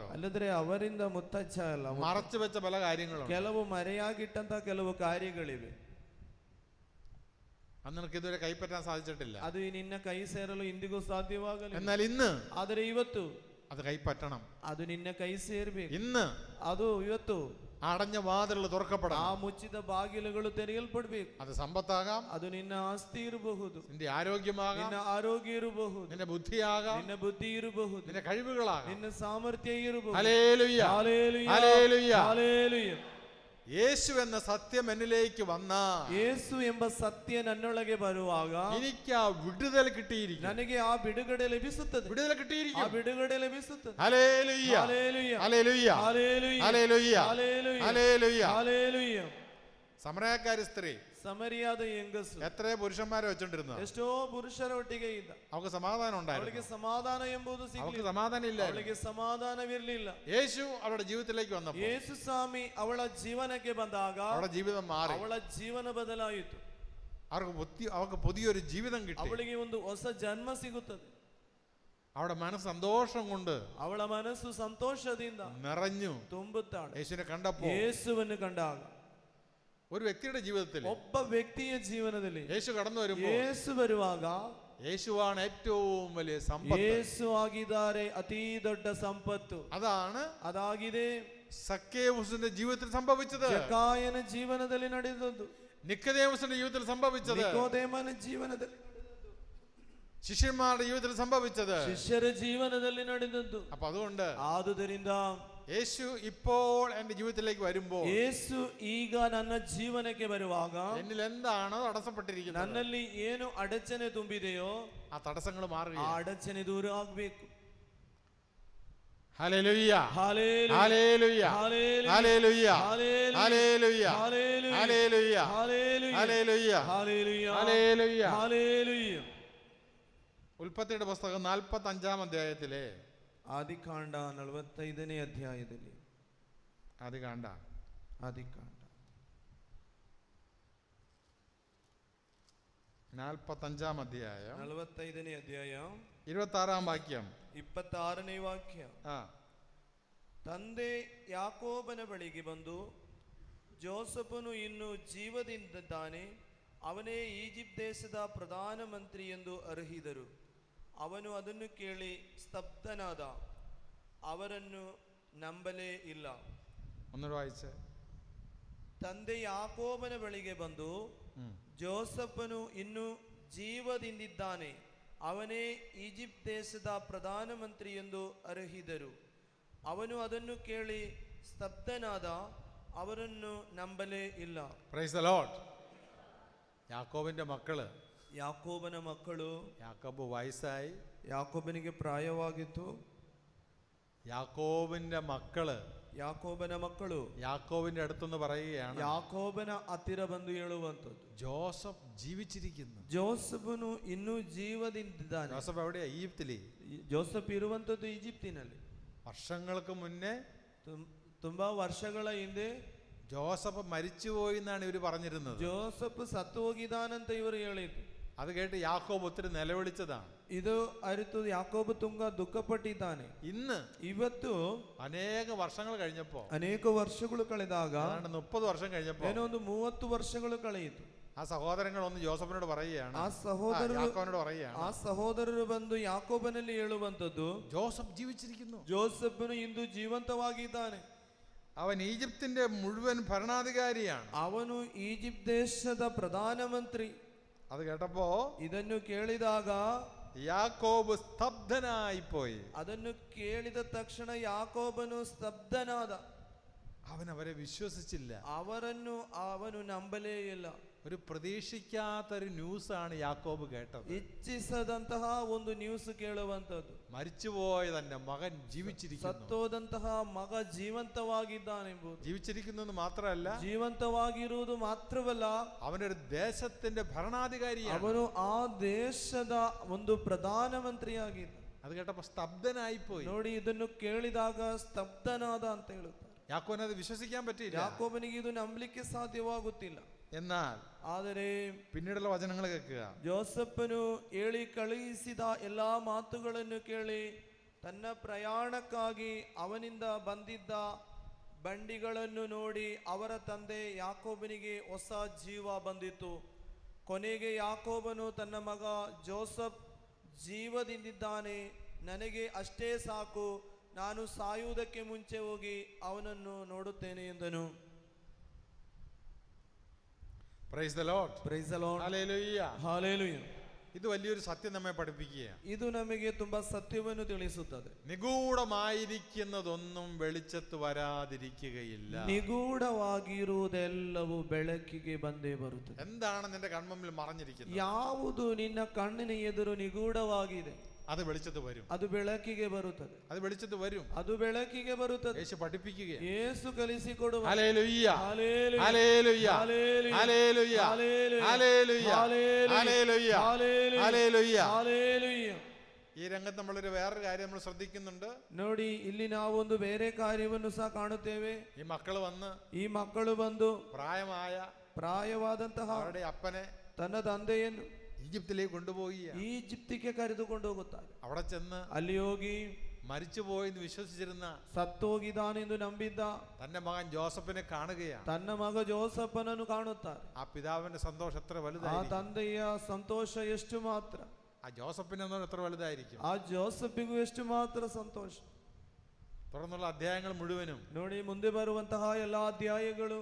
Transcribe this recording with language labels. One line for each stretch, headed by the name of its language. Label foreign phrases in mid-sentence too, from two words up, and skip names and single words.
Kannada: ಅಲ್ಲದ್ರೆ ಅವರಿಂದ ಮುತ್ತಜ್ಜ ಅಲ್ಲ,
Malayalam: മറച്ചു വെച്ച പല കാര്യങ്ങളും
Kannada: ಕೆಲವು ಮರೆಯಾಗಿಟ್ಟಂತ ಕೆಲವು ಕಾರ್ಯಗಳಿವೆ.
Malayalam: അത് നിനക്ക് ഇതുവരെ കൈപ്പറ്റാൻ സാധിച്ചിട്ടില്ല.
Kannada: ಅದು ನಿನ್ನ ಕೈ ಸೇರಲು ಇಂದಿಗೂ ಸಾಧ್ಯವಾಗಲಿಲ್ಲ.
Malayalam: എന്നാൽ ഇന്ന്
Kannada: ಆದರೆ ಇವತ್ತು
Malayalam: അത് കൈപ്പറ്റണം.
Kannada: ಅದು ನಿನ್ನ ಕೈ ಸೇರ್ಬೇಕು.
Malayalam: ഇന്ന്
Kannada: ಅದು ಇವತ್ತು
Malayalam: അടഞ്ഞ വാതിലുകൾ
Kannada: ಆ
Malayalam: തുറക്കപ്പെടണം.
Kannada: ಮುಚ್ಚಿದ ಬಾಗಿಲುಗಳು ತೆರೆಯಲ್ಪಡ್ಬೇಕು.
Malayalam: അത് സമ്പത്താകാം,
Kannada: ಅದು ನಿನ್ನ ಆಸ್ತಿ ಇರಬಹುದು,
Malayalam: നിന്റെ ആരോഗ്യമാകാം,
Kannada: ನಿನ್ನ ಆರೋಗ್ಯ ಇರಬಹುದು,
Malayalam: നിന്റെ ബുദ്ധിയാകാം,
Kannada: ನಿನ್ನ ಬುದ್ಧಿ ಇರಬಹುದು,
Malayalam: നിന്റെ കഴിവുകളാകാം.
Kannada: ನಿನ್ನ ಸಾಮರ್ಥ್ಯ ಇರಬಹುದು.
Malayalam: ഹല്ലേലൂയ. ഹല്ലേലൂയ. ഹല്ലേലൂയ. ഹല്ലേലൂയ. യേശു എന്ന സത്യം എന്നിലേക്ക് വന്നാൽ
Kannada: ಯೇಸು ಎಂಬ ಸತ್ಯ ನನ್ನೊಳಗೆ ಬರುವಾಗ
Malayalam: എനിക്ക് ആ വിടുതൽ കിട്ടിയിരിക്കും.
Kannada: ನನಗೆ ಆ ಬಿಡುಗಡೆ ಲಭಿಸುತ್ತದೆ.
Malayalam: വിടുതൽ
Kannada: ಆ
Malayalam: കിട്ടിയിരിക്കും.
Kannada: ಬಿಡುಗಡೆ ಲಭಿಸುತ್ತದೆ.
Malayalam: ഹല്ലേലൂയ. ഹല്ലേലൂയ. ഹല്ലേലൂയ. ഹല്ലേലൂയ. ഹല്ലേലൂയ. ഹല്ലേലൂയ. ഹല്ലേലൂയ. ഹല്ലേലൂയ. സമരക്കാരി സ്ത്രീ
Kannada: ಸಮರಿಯಾದ ಹೆಂಗಸು
Malayalam: എത്ര പുരുഷന്മാരെ വെച്ചോണ്ടിരുന്നു.
Kannada: ಎಷ್ಟೋ ಪುರುಷರ ಒಟ್ಟಿಗೆ ಇದ್ದ.
Malayalam: അവൾക്ക് സമാധാനം
Kannada: ಅವಳಿಗೆ
Malayalam: ഉണ്ടായിരുന്നു.
Kannada: ಸಮಾಧಾನ ಎಂಬುದು
Malayalam: അവൾക്ക്
Kannada: ಸಿಗಲಿಲ್ಲ.
Malayalam: സമാധാനം ഇല്ല.
Kannada: ಅವಳಿಗೆ ಸಮಾಧಾನವಿರಲಿಲ್ಲ.
Malayalam: യേശു അവളുടെ ജീവിതത്തിലേക്ക് വന്നപ്പോൾ
Kannada: ಯೇಸು ಸ್ವಾಮಿ ಅವಳ ಜೀವನಕ್ಕೆ ಬಂದಾಗ
Malayalam: അവളുടെ ജീവിതം മാറി.
Kannada: ಅವಳ ಜೀವನ ಬದಲಾಯಿತು.
Malayalam: അവർക്ക് പുതിയൊരു ജീവിതം കിട്ടി.
Kannada: ಅವಳಿಗೆ ಒಂದು ಹೊಸ ಜನ್ಮ ಸಿಗುತ್ತದೆ.
Malayalam: അവിടെ മനസ്സ് സന്തോഷം കൊണ്ട്
Kannada: ಅವಳ ಮನಸ್ಸು ಸಂತೋಷದಿಂದ
Malayalam: നിറഞ്ഞു
Kannada: ತುಂಬುತ್ತಾಳೆ.
Malayalam: യേശുവിനെ കണ്ടപ്പോൾ
Kannada: ಯೇಸುವನ್ನು ಕಂಡಾಗ
Malayalam: ഒരു വ്യക്തിയുടെ ജീവിതത്തിൽ
Kannada: ಒಬ್ಬ ವ್ಯಕ್ತಿಯ ಜೀವನದಲ್ಲಿ
Malayalam: യേശു കടന്നു വരുമ്പോൾ
Kannada: ಯೇಸು ಬರುವಾಗ
Malayalam: യേശുവാണ് ഏറ്റവും വലിയ സമ്പത്ത്.
Kannada: ಯೇಸು ಆಗಿದ್ದಾರೆ ಅತಿ ದೊಡ್ಡ ಸಂಪತ್ತು.
Malayalam: അതാಗಿದೆ സക്കേവുസിന്റെ ജീവിതത്തിൽ സംഭവിച്ചത്,
Kannada: ಜಕ್ಕಾಯನ ಜೀವನದಲ್ಲಿ ನಡೆದದ್ದು,
Malayalam: നിക്കോദേമോസിന്റെ ജീവിതത്തിൽ സംഭവിച്ചത്,
Kannada: ನಿಕೋದೇಮನ ಜೀವನದಲ್ಲಿ,
Malayalam: ശിഷ്യന്മാരുടെ ജീവിതത്തിൽ സംഭവിച്ചത്,
Kannada: ಶಿಷ್ಯರ ಜೀವನದಲ್ಲಿ ನಡೆದದ್ದು.
Malayalam: അപ്പൊ അതുകൊണ്ട്
Kannada: ಆದುದರಿಂದ
Malayalam: യേശു ഇപ്പോൾ എന്റെ ജീവിതത്തിലേക്ക് വരുമ്പോൾ,
Kannada: ಯೇಸು ಈಗ ನನ್ನ ಜೀವನಕ್ಕೆ ಬರುವಾಗ
Malayalam: എന്നിൽ എന്താണോ തടസ്സപ്പെട്ടിരിക്കുന്നത്,
Kannada: ನನ್ನಲ್ಲಿ ಏನು ಅಡಚಣೆ ತುಂಬಿದೆಯೋ
Malayalam: ആ തടസ്സങ്ങൾ മാറുക,
Kannada: ಆ ಅಡಚಣೆ ದೂರ ಆಗಬೇಕು.
Malayalam: ഹല്ലേലൂയ ഹല്ലേലൂയ ഹല്ലേലൂയ ഹല്ലേലൂയ ഹല്ലേലൂയ ഹല്ലേലൂയ ഹല്ലേലൂയ ഹല്ലേലൂയ ഹല്ലേലൂയ ഹല്ലേലൂയ ഹല്ലേലൂയ. ഉൽപ്പത്തിയുടെ പുസ്തകം 45-ാം അധ്യായത്തിലെ
Kannada: ആദികാണ്ഡ 45ನೇ ಅಧ್ಯಾಯದಲ್ಲಿ,
Malayalam: ആദികാണ്ഡ 45-ാം അധ്യായം
Kannada: 45ನೇ ಅಧ್ಯಾಯ
Malayalam: 26-ാം വാക്യം
Kannada: 26ನೇ ವಾಕ್ಯ. ತಂದೆ ಯಾಕೋಬನ ಬಳಿಗೆ ಬಂದು, ಜೋಸಫನು ಇನ್ನು ಜೀವದಿಂದಿದ್ದಾನೆ, ಅವನೇ ಈಜಿಪ್ಟ್ ದೇಶದ ಪ್ರಧಾನಮಂತ್ರಿ ಎಂದು ಅರಹಿದರು. ಅವನು ಅದನ್ನು ಕೇಳಿ ಸ್ತಬ್ಧನಾದ, ಅವರನ್ನು ನಂಬಲೇ ಇಲ್ಲ.
Malayalam: ഒന്നുകൂടെ വായിച്ചേ.
Kannada: ತಂದೆ ಯಾಕೋಬನ ಬಳಿಗೆ ಬಂದು, ಜೋಸಫನು ಇನ್ನು ಜೀವದಿಂದಿದ್ದಾನೆ, ಅವನೇ ಈಜಿಪ್ಟ್ ದೇಶದ ಪ್ರಧಾನಮಂತ್ರಿ ಎಂದು ಅರಹಿದರು. ಅವನು ಅದನ್ನು ಕೇಳಿ ಸ್ತಬ್ಧನಾದ, ಅವರನ್ನು ನಂಬಲೇ ಇಲ್ಲ.
English: Praise the Lord.
Malayalam: യാക്കോബിന്റെ മക്കള്,
Kannada: ಯಾಕೋಬನ ಮಕ್ಕಳು,
Malayalam: യാക്കോബ് വയസ്സായി,
Kannada: ಯಾಕೋಬನಿಗೆ ಪ್ರಾಯವಾಗಿತ್ತು.
Malayalam: യാക്കോബിന്റെ മക്കള്,
Kannada: ಯಾಕೋಬನ ಮಕ್ಕಳು
Malayalam: യാക്കോബിന്റെ അടുത്തെന്ന് പറയുകയാണ്,
Kannada: ಯಾಕೋಬನ ಹತ್ತಿರ ಬಂದು ಹೇಳುವಂಥದ್ದು,
Malayalam: ജോസഫ് ജീവിച്ചിരിക്കുന്നു.
Kannada: ಜೋಸಫನು ಇನ್ನೂ ಜೀವದಿಂದಿದ್ದಾನೆ.
Malayalam: ജോസഫ് എവിടെയാ? ഈജിപ്തിലെ.
Kannada: ಜೋಸಫ್ ಇರುವಂಥದ್ದು ಈಜಿಪ್ತಿನಲ್ಲಿ.
Malayalam: വർഷങ്ങൾക്ക് മുന്നേ,
Kannada: ತುಂಬಾ ವರ್ಷಗಳ ಹಿಂದೆ
Malayalam: ജോസഫ് മരിച്ചുപോയി എന്നാണ് ഇവർ പറഞ്ഞിരുന്നത്.
Kannada: ಜೋಸಫ್ ಸತ್ತು ಹೋಗಿದ್ದಾನಂತ ಇವರು ಹೇಳಿದ್ರು.
Malayalam: അത് കേട്ട് യാക്കോബ് ഒത്തിരി നിലവിളിച്ചതാണ്.
Kannada: ಇದು ಅರಿತು ಯಾಕೋಬ ತುಂಗ ದುಃಖಪಟ್ಟಿದ್ದಾನೆ. ಇವತ್ತು
Malayalam: അനേക വർഷങ്ങൾ കഴിഞ്ഞപ്പോ,
Kannada: ಅನೇಕ ವರ್ಷಗಳು ಕಳೆದಾಗ,
Malayalam: 30 വർഷം കഴിഞ്ഞപ്പോ,
Kannada: ಏನೋ ಒಂದು 30 ವರ್ಷಗಳು ಕಳೆಯಿತು.
Malayalam: ആ സഹോദരങ്ങൾ ഒന്ന് ജോസഫിനോട് പറയുകയാണ്,
Kannada: ಆ ಸಹೋದರರು ಬಂದು ಯಾಕೋಬನಲ್ಲಿ ಹೇಳುವಂತದ್ದು,
Malayalam: ജോസഫ് ജീവിച്ചിരിക്കുന്നു,
Kannada: ಜೋಸಫನು ಇಂದು ಜೀವಂತವಾಗಿದ್ದಾನೆ,
Malayalam: അവൻ ഈജിപ്തിന്റെ മുഴുവൻ ഭരണാധികാരിയാണ്,
Kannada: ಅವನು ಈಜಿಪ್ಟ್ ದೇಶದ ಪ್ರಧಾನಮಂತ್ರಿ.
Malayalam: അത് കേട്ടപ്പോ
Kannada: ಇದನ್ನು ಕೇಳಿದಾಗ
Malayalam: യാക്കോബ് സ്തബ്ധനായി പോയി.
Kannada: ಅದನ್ನು ಕೇಳಿದ ತಕ್ಷಣ ಯಾಕೋಬನು ಸ್ತಬ್ಧನಾದ.
Malayalam: അവൻ അവരെ വിശ്വസിച്ചില്ല,
Kannada: ಅವನು ನಂಬಲೇ ಇಲ್ಲ.
Malayalam: ഒരു പ്രതീക്ഷിക്കാത്തൊരു ന്യൂസാണ് യാക്കോബ് കേട്ടത്.
Kannada: ಇಚ್ಛಿಸದಂತಹ ಒಂದು ನ್ಯೂಸ್ ಕೇಳುವಂತದ್ದು,
Malayalam: മരിച്ചുപോയ തന്റെ മകൻ ജീവിച്ചിരിക്കുന്നു,
Kannada: ಸತ್ತೋದಂತಹ ಮಗ ಜೀವಂತವಾಗಿದ್ದಾನೆಂಬುದು.
Malayalam: ജീവിച്ചിരിക്കുന്നു എന്ന് മാത്രമല്ല,
Kannada: ಜೀವಂತವಾಗಿರುವುದು ಮಾತ್ರವಲ್ಲ,
Malayalam: അവനൊരു ദേശത്തിന്റെ ഭരണാധികാരിയാണ്,
Kannada: ಅವನು ಆ ದೇಶದ ಒಂದು ಪ್ರಧಾನಮಂತ್ರಿಯಾಗಿದ್ದ.
Malayalam: അത് കേട്ടപ്പോ സ്തബ്ധനായി പോയി.
Kannada: ನೋಡಿ, ಇದನ್ನು ಕೇಳಿದಾಗ ಸ್ತಬ್ಧನಾದ ಅಂತ ಹೇಳುತ್ತಾರೆ.
Malayalam: യാക്കോബിന് അത് വിശ്വസിക്കാൻ പറ്റിയില്ല,
Kannada: ಯಾಕೋಬನಿಗೆ ಇದು ನಂಬಲಿಕ್ಕೆ ಸಾಧ್ಯವಾಗುತ್ತಿಲ್ಲ.
Malayalam: എന്നാൽ
Kannada: ಆದರೆ
Malayalam: പിന്നീടുള്ള വചനങ്ങൾ കേൾക്കുക.
Kannada: ಜೋಸಫನು ಹೇಳಿ ಕಳುಹಿಸಿದ ಎಲ್ಲಾ ಮಾತುಗಳನ್ನು ಕೇಳಿ, ತನ್ನ ಪ್ರಯಾಣಕ್ಕಾಗಿ ಅವನಿಂದ ಬಂದಿದ್ದ ಬಂಡಿಗಳನ್ನು ನೋಡಿ ಅವರ ತಂದೆ ಯಾಕೋಬನಿಗೆ ಹೊಸ ಜೀವ ಬಂದಿತು. ಕೊನೆಗೆ ಯಾಕೋಬನು ತನ್ನ ಮಗ ಜೋಸಫ್ ಜೀವದಿಂದಿದ್ದಾನೆ, ನನಗೆ ಅಷ್ಟೇ ಸಾಕು, ನಾನು ಸಾಯುವುದಕ್ಕೆ ಮುಂಚೆ ಹೋಗಿ ಅವನನ್ನು ನೋಡುತ್ತೇನೆ ಎಂದನು.
English: Praise the Lord. Praise the Lord. Hallelujah. Hallelujah.
Malayalam: ഇത് വലിയൊരു സത്യം നമ്മെ പഠിപ്പിക്കുകയാണ്.
Kannada: ಇದು ನಮಗೆ ತುಂಬಾ ಸತ್ಯವನ್ನು ತಿಳಿಸುತ್ತದೆ.
Malayalam: നിഗൂഢമായിരിക്കുന്നതൊന്നും വെളിച്ചത്ത് വരാതിരിക്കുകയില്ല.
Kannada: ನಿಗೂಢವಾಗಿರುವುದೆಲ್ಲವೂ ಬೆಳಕಿಗೆ ಬಂದೇ ಬರುತ್ತದೆ.
Malayalam: എന്താണ് നിന്റെ കൺമുമ്പിൽ മറഞ്ഞിരിക്കുന്നത്?
Kannada: ಯಾವುದು ನಿನ್ನ ಕಣ್ಣಿನ ಎದುರು ನಿಗೂಢವಾಗಿದೆ,
Malayalam: അത് വെളിച്ചത്ത് വരും,
Kannada: ಅದು ಬೆಳಕಿಗೆ ಬರುತ್ತದೆ,
Malayalam: അത് വെളിച്ചത്ത് വരും,
Kannada: ಅದು ಬೆಳಕಿಗೆ ಬರುತ್ತದೆ.
Malayalam: യേശു പഠിപ്പിക്കുകയാണ്,
Kannada: യേಸು ಕಲಿಸಿಕೊಡುವ.
Malayalam: ഹല്ലേലൂയ ഹല്ലേലൂയ ഹല്ലേലൂയ ഹല്ലേലൂയ ഹല്ലേലൂയ ഹല്ലേലൂയ ഹല്ലേലൂയ ഹല്ലേലൂയ. ഹല്ലേലൂയ. ഈ രംഗത്ത് നമ്മളൊരു വേറൊരു കാര്യം നമ്മൾ ശ്രദ്ധിക്കുന്നുണ്ട്.
Kannada: ನೋಡಿ, ಇಲ್ಲಿ ನಾವೊಂದು ಬೇರೆ ಕಾರ್ಯವನ್ನು ಸಹ ಕಾಣುತ್ತೇವೆ.
Malayalam: ഈ മക്കള്
Kannada: ಬಂದು
Malayalam: പ്രായമായ
Kannada: ಪ್ರಾಯವಾದಂತಹ
Malayalam: അവരുടെ അപ്പനെ
Kannada: ತನ್ನ ತಂದೆಯನ್ನು
Malayalam: ഈജിപ്തിലേക്ക് കൊണ്ടുപോയി.
Kannada: ಈಜಿಪ್ತಿಗೆ ಕರೆದುಕೊಂಡು ಹೋಗುತ್ತಾರೆ.
Malayalam: അവിടെ ചെന്ന്
Kannada: ಅಲ್ಲಿ ಹೋಗಿ
Malayalam: മരിച്ചുപോയെന്ന് വിശ്വസിച്ചിരുന്ന,
Kannada: ಸತ್ತೋಗಿದ್ದಾನೆಂದು ನಂಬಿದ್ದ
Malayalam: തന്റെ മകൻ ജോസഫിനെ കാണുകയാണ്.
Kannada: ತನ್ನ ಮಗ ಜೋಸಫನನ್ನು ಕಾಣುತ್ತಾರೆ.
Malayalam: ആ പിതാവിന്റെ സന്തോഷം എത്ര
Kannada: ಆ
Malayalam: വലുതായിരിക്കും.
Kannada: ತಂದೆಯ ಸಂತೋಷ ಎಷ್ಟು ಮಾತ್ರ,
Malayalam: ആ ജോസഫിന് എത്ര വലുതായിരിക്കും.
Kannada: ಆ ಜೋಸಫಿಗೂ ಎಷ್ಟು ಮಾತ್ರ ಸಂತೋಷ.
Malayalam: തുടർന്നുള്ള അധ്യായങ്ങൾ മുഴുവനും
Kannada: ನೋಡಿ, ಮುಂದೆ ಬರುವಂತಹ ಎಲ್ಲಾ ಅಧ್ಯಾಯಗಳು